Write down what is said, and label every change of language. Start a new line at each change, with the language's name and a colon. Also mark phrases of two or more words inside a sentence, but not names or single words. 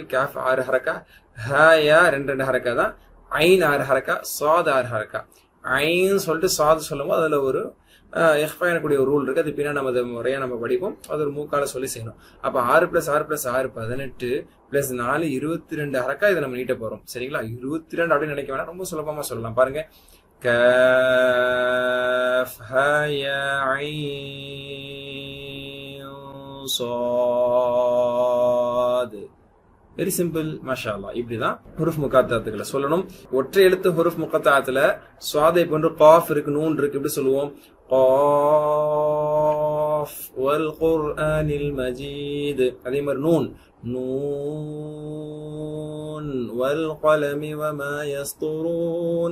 Tamil: கேஃப் 6 ஹரக்கா, ஹயா 2 ஹரக்கா தான், ஐன் 6 ஹரக்கா, சாத் 6 ஹரக்கா. ஐன் சொல்லிட்டு சாத் சொல்லும்போது அதுல ஒரு எஃபா எனக்கூடிய ஒரு ரூல் இருக்கு. அது பின்னா நம்ம முறையா நம்ம படிப்போம். அது ஒரு மூக்கால சொல்லி செய்யணும். அப்ப 6 + 6 + 6 18 + 4 22 ஹரக்கா இதை நம்ம நீட்ட போறோம். சரிங்களா? 22 அப்படின்னு நினைக்க வேணாம், ரொம்ப சுலபமா சொல்லலாம். பாருங்க,
Arabic: كاف ها يا عين صاد.
English: very simple.
Arabic: ما شاء الله.
Tamil: இப்படிதான் ஹுருஃப் முகத்தாத்துக்களை சொல்லணும். ஒற்றை எழுத்து ஹுருஃப் முகத்தாத்துல சுவாதை போன்று காஃப் இருக்கு, நூன் இருக்கு. இப்படி சொல்லுவோம்,
Arabic: ق والقرآن المجيد.
Tamil: அதே மாதிரி நூன்,
Arabic: ن والقلم وما يسطرون.